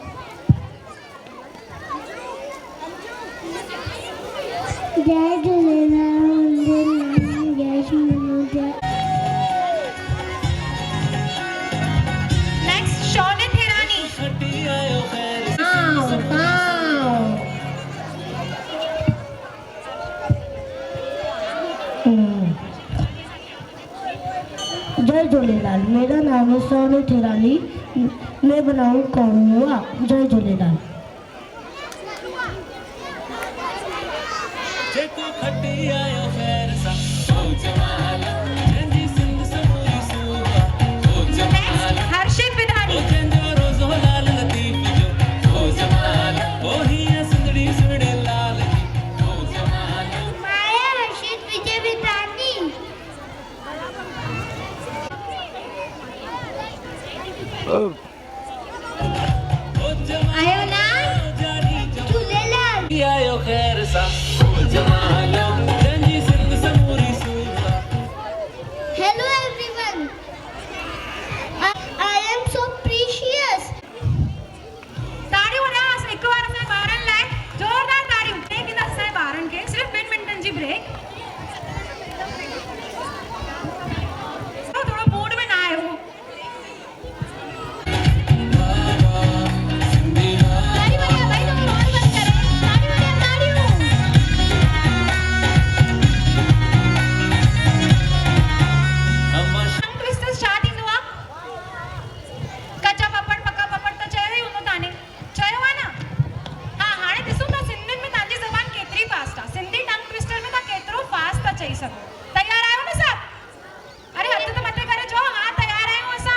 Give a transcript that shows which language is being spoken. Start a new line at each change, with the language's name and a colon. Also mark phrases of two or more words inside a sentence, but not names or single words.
Sindhi: जय झूलेलाल, मुंहिंजो नाम यशमन आहे। नेक्स्ट शौनित हिरानी। खटी आयो खैर
Hindi: जय झूलेलाल, मेरा नाम है सोनित हिरानी। मैं बनाऊँ कौआ। जय झूलेलाल।
Sindhi: जेको खटी आयो खैर सा ओ जमाल जंजी सिंध समूरी सूबा ओ जमाल नेक्स्ट हर्षित विधानी। ओ जंजो रोज़ो लाल लतीफ़ जो ओ जमाल ओ हिया सुंदड़ी सुणे लाल जी ओ जमाल माया हर्षित विजय विधानी। ओ जमाल आयो ना जानी जो झूलेलाल। आयो खैर सा ओ जमाल जंजी सिंध समूरी सूबा
English: Hello everyone. I am so precious.
Sindhi: ताड़ियूं वॼा हिकु बार असांजे ॿारनि लाइ ज़ोरदार ताड़ियूं। टे ॾींदा असांजे ॿारनि खे सिर्फ़ु 2 मिंटनि जी ब्रेक। थोरो मूड में ना आयो।
Hindi: ताड़ी बजा भाई, तुम और बंद करो। ताड़ी बजा, ताड़ियों।
Sindhi: अम्मा
English: tongue twister
Sindhi: स्टार्ट थींदो आहे।
Hindi: कचा पपड़ पका पपड़
Sindhi: त चयो ई हूंदो ताने। चयो आहे न? हा, हाणे ॾिसूं था सिंधियुनि में तव्हांजी ज़बान केतिरी फास्ट आहे। सिंधी
English: tongue twister
Sindhi: में तव्हां केतिरो फास्ट था चई सघो। तयार आहियो न सभु? अरे हथ त मथे करे चओ, हा तयार आहियूं असां।